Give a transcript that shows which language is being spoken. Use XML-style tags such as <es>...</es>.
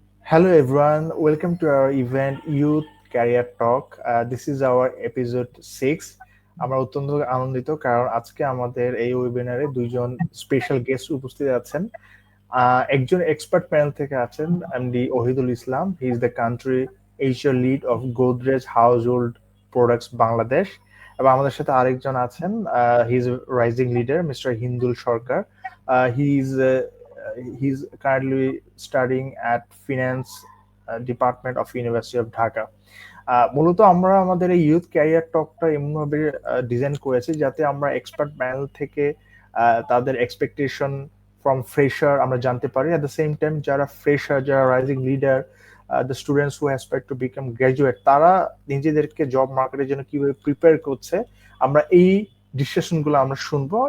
<en>Hello everyone, welcome to our event Youth Career Talk. This is our episode 6.</en> <bn>আমরা অত্যন্ত আনন্দিত কারণ আজকে আমাদের এই ওয়েবিনারে দুইজন স্পেশাল গেস্ট উপস্থিত আছেন। একজন এক্সপার্ট প্যানেল থেকে আছেন MD Ohidul Islam.</bn> <en>He is the country Asia lead of Godrej household products Bangladesh.</en> <bn>এবং আমাদের সাথে আরেকজন আছেন,</bn> <en>he is rising leader</en> <bn>mister হিন্দুল Sarkar.</bn> <en>He is he's currently studying at finance department of University of Dhaka.</en> <bn>মূলত আমরা আমাদের এই ইউথ ক্যারিয়ার টকটা এমনভাবে ডিজাইন করেছি যাতে আমরা এক্সপার্ট প্যানেল থেকে তাদের</bn> <en>expectation from fresher</en> <bn>আমরা জানতে পারি,</bn> <en>at the same time</en> <bn>যারা ফ্রেশার, যারা rising leader,</bn> <en>the students who aspire to become graduate,</en> <bn>তারা নিজেদেরকে জব মার্কেটের জন্য কিভাবে প্রিপেয়ার করছে, আমরা এই ডিসকাশনগুলো আমরা শুনবো।</bn>